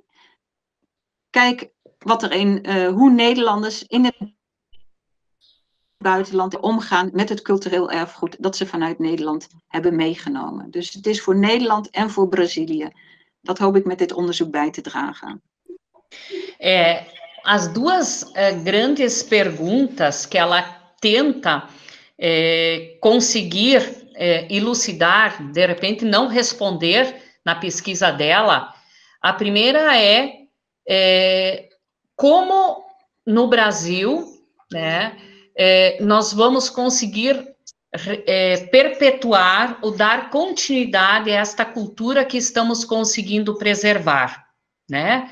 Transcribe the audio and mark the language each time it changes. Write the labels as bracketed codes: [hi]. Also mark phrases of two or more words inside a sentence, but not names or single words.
[nl] Kijk wat hoe Nederlanders in het buitenland omgaan met het cultureel erfgoed dat ze vanuit Nederland hebben meegenomen. Dus het is voor Nederland en voor Brazilië. Dat hoop ik met dit onderzoek bij te dragen. [pt] As duas grandes perguntas que ela tenta conseguir elucidar, de repente não responder na pesquisa dela, a primeira como no Brasil, né, nós vamos conseguir perpetuar ou dar continuidade a esta cultura que estamos conseguindo preservar, né?